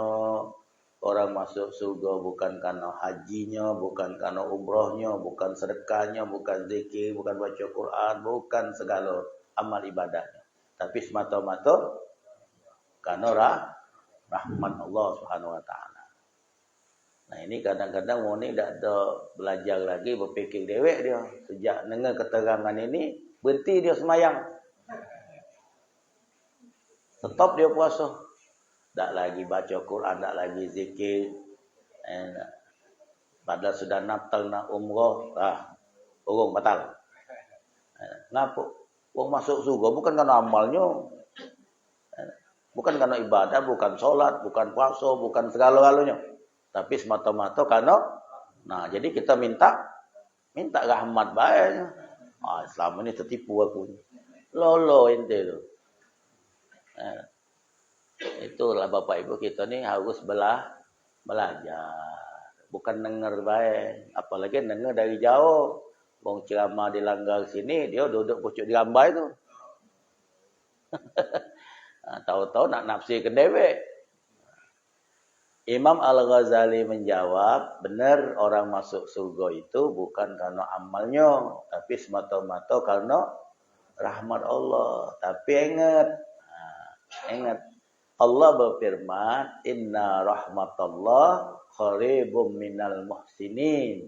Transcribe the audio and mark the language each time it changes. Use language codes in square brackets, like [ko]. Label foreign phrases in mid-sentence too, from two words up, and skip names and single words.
[id] Orang masuk surga bukan karena hajinya, bukan karena umrohnya, bukan sedekahnya, bukan zikir, bukan baca Quran, bukan segala amal ibadahnya. Tapi semata-mata karena rahmat Allah [ar] سبحانه وتعالى. [id] Nah, ini kadang-kadang orang ni tak ada belajar lagi, berfikir dewek dia. Sejak dengar keterangan ini, berhenti dia semayang. Stop dia puasa. Tak lagi baca Quran, tak lagi zikir. Padahal sudah Natal nak umrah. Urung batal. Ngapa? Wong masuk surga bukan karena amalnya, bukan karena ibadah, bukan sholat, bukan puasa, bukan segala-galanya, tapi semata-mata karena, nah jadi kita minta rahmat baik. Selama ini tertipu aku. Lolo ente tu. Itulah Bapak Ibu kita ni harus belajar. Bukan dengar baik. Apalagi dengar dari jauh. Wong ceramah di langgar sini, dia duduk pucuk di rambai tu. Tahu-tahu nak nafsi ke dewek. Imam Al-Ghazali menjawab, benar orang masuk surga itu bukan karena amalnya, tapi semata-mata karena rahmat Allah. Tapi ingat, Allah berfirman, [ar] إن رحمت الله قريب من المحسنين.